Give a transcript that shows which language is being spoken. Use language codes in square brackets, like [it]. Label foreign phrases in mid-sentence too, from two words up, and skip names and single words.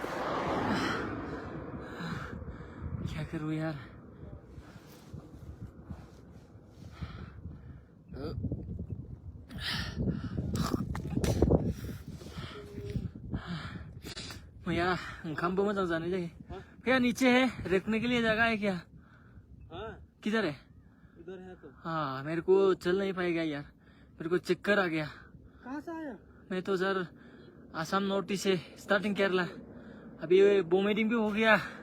[hi] क्या करूँ यार। [brx] भैया ओंखामबो मोजां जानाय जायो। [hi] भैया नीचे है, रखने के लिए जगह है क्या? किधर है? इधर है तो। हाँ मेरे को चल नहीं पाएगा यार, मेरे को चक्कर आ गया। कहाँ से आया? मैं तो सर आसाम नॉर्थ ईस्ट से, स्टार्टिंग केरला। अभी बोमेडिंग भी हो गया।